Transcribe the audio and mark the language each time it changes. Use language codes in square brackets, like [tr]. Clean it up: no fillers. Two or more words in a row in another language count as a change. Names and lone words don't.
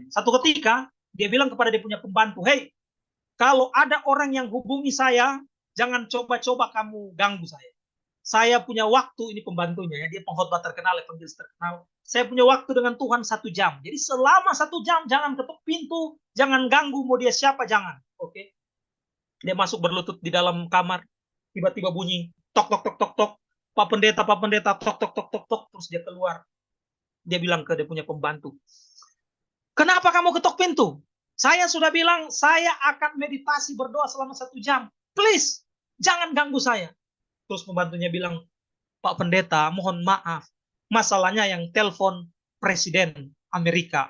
[id] Satu ketika dia bilang kepada dia punya pembantu, "Hey, kalau ada orang yang hubungi saya, jangan coba-coba kamu ganggu saya. Saya punya waktu," ini pembantunya ya, dia pengkhotbah terkenal, evangelis terkenal. "Saya punya waktu dengan Tuhan 1 jam. Jadi selama 1 jam jangan ketuk pintu, jangan ganggu, mau dia siapa jangan." Oke. Dia masuk berlutut di dalam kamar, tiba-tiba bunyi tok tok tok tok tok. Pak pendeta, tok tok tok tok tok, terus dia keluar. Dia bilang ke dia punya pembantu, "Kenapa kamu ketok pintu? Saya sudah bilang saya akan meditasi berdoa selama 1 jam. Please, jangan ganggu saya." Terus pembantunya bilang, "Pak pendeta, mohon maaf. Masalahnya yang telepon presiden Amerika.